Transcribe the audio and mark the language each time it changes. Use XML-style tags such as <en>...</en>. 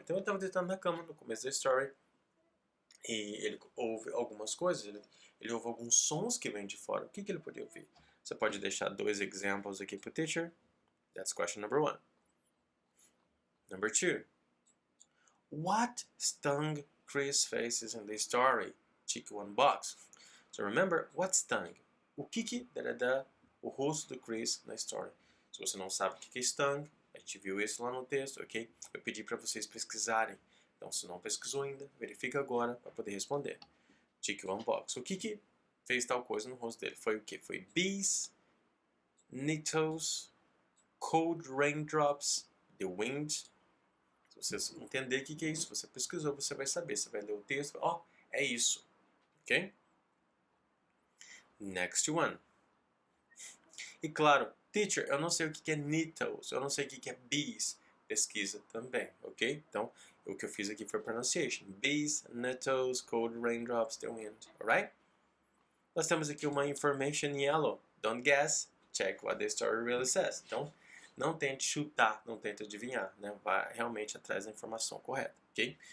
<pt>Então ele estava deitado na cama no começo da story e ele ouve algumas coisas, ele ouve alguns sons que vêm de fora. O que ele podia ouvir? Você pode deixar dois exemplos aqui para o teacher.</pt> <en>That's question number 1. Number 2. What stung Chris' faces in the story? Tick one box. So remember, what stung?</en> <pt>O que dá o rosto do Chris na story? Se você não sabe o que é stung, a gente viu isso lá no texto, ok? Eu pedi para vocês pesquisarem. Então, se não pesquisou ainda, verifica agora para poder responder. Tick one box. O que fez tal coisa no rosto dele? Foi o que?</pt> <en>Foi bees, nettles, cold raindrops, the wind.</en> <pt>Se você entender o que é isso, você pesquisou, você vai saber. Você vai ler o texto, ó, é isso. Ok?</pt> <en>Next one.</en> <pt>E claro, teacher, eu não sei o que é nettles, eu não sei o que é bees. Pesquisa também, ok? Então, o que eu fiz aqui foi pronunciation.</pt> <en>Bees, nettles, cold raindrops, the wind. Alright?</en> <pt>Nós temos aqui uma</pt> <en>information yellow. Don't guess, check what the story really says.</en> <pt>Então, não tente chutar, não tente adivinhar, né? Vá realmente atrás da informação correta, ok?</pt>